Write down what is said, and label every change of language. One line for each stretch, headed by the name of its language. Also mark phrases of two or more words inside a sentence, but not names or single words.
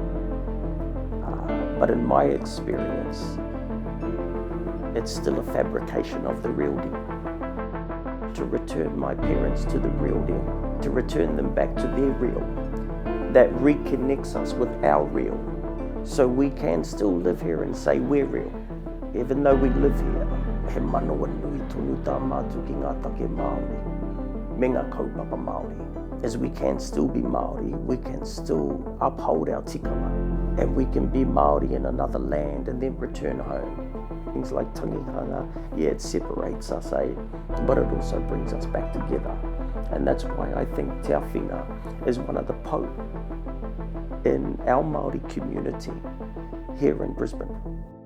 English: But in my experience, it's still a fabrication of the real deal. To return my parents to the real deal, to return them back to their real, that reconnects us with our real, so we can still live here and say we're real, even though we live here.
Māori: He manawa nui tonu tā mātu ki ngā take Māori, me ngā kaupapa Māori.
English: As we can still be Māori, we can still uphold our tikanga, and we can be Māori in another land and then return home. Things like tangihanga, yeah, it separates us, but it also brings us back together. And that's why I think Te Awhina is one of the po in our Māori community here in Brisbane.